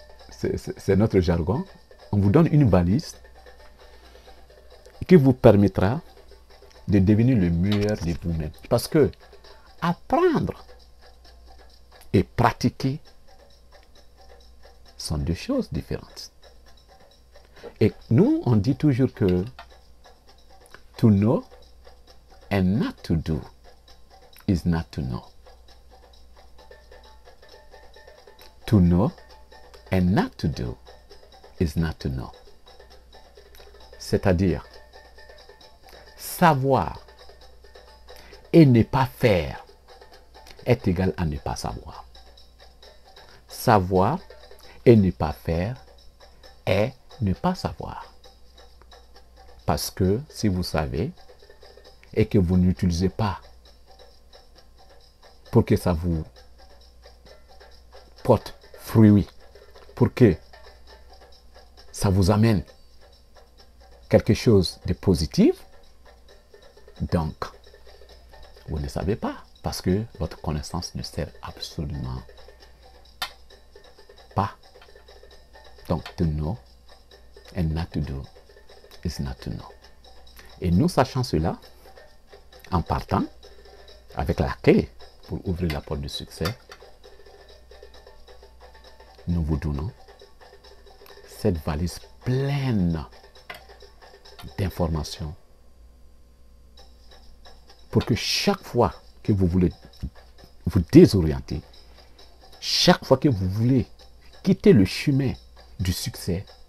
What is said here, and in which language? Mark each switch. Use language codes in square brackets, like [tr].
[fr] C'est notre jargon. On vous donne une valise qui vous permettra de devenir le meilleur de vous-même. Parce que apprendre et pratiquer sont deux choses différentes. Et nous, on dit toujours que [en] to know and not to do is not to know. To know and not to do is not to know. [fr] C'est-à-dire, savoir et ne pas faire est égal à ne pas savoir. Savoir et ne pas faire est ne pas savoir. Parce que si vous savez et que vous n'utilisez pas pour que ça vous porte fruit, pour que ça vous amène quelque chose de positif, donc vous ne savez pas parce que votre connaissance ne sert absolument pas. Donc, [en] to know and not to do is not to know. [fr] Et nous sachant cela, en partant avec la clé pour ouvrir la porte du succès, nous vous donnons cette valise pleine d'informations pour que chaque fois que vous voulez vous désorienter, chaque fois que vous voulez quitter le chemin du succès,